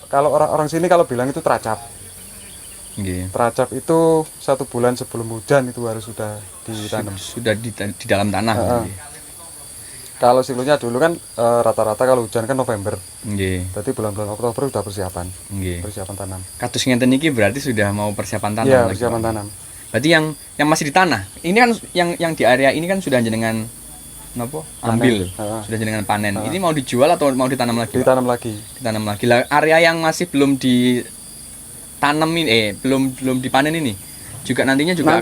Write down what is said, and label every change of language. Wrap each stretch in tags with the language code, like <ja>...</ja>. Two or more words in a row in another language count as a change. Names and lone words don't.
<id>Kalau orang sini kalau bilang itu teracap. Teracap itu 1 bulan sebelum hujan itu harus sudah ditanam. Sudah di dalam tanah. Kalau siklusnya dulu kan rata-rata kalau hujan kan November. Berarti bulan-bulan Oktober sudah persiapan. Nggih. Persiapan tanam.</id> <jv>Kados ngenten iki</jv> <id>berarti sudah mau persiapan tanam Iya, lagi. persiapan tanam. Berarti yang masih di tanah. Ini kan yang di area ini kan sudah jenengan ambil. Sudah jenengan panen. Ini mau dijual atau mau ditanam lagi? Ditanam lagi. Ditanam lagi. Lah area yang masih belum ditanam ini belum dipanen ini juga nantinya juga</id>